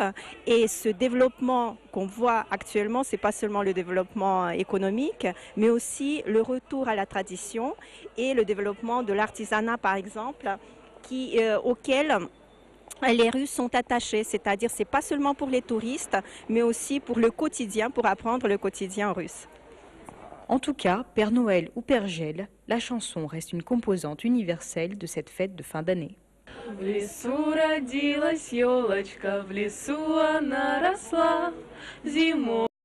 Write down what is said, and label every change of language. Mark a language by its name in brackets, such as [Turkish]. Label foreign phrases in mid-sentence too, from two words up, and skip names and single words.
[French] Et ce développement qu'on voit actuellement, ce n'est pas seulement le développement économique, mais aussi le retour à la tradition et le développement de l'artisanat, par exemple, auquel les Russes sont attachés. C'est-à-dire ce n'est pas seulement pour les touristes, mais aussi pour le quotidien, pour apprendre le quotidien russe. En tout cas, Père Noël ou Père Gel, la chanson reste une composante universelle de cette fête de fin d'année. [Russian] В лесу родилась елочка, в лесу она росла, зимой.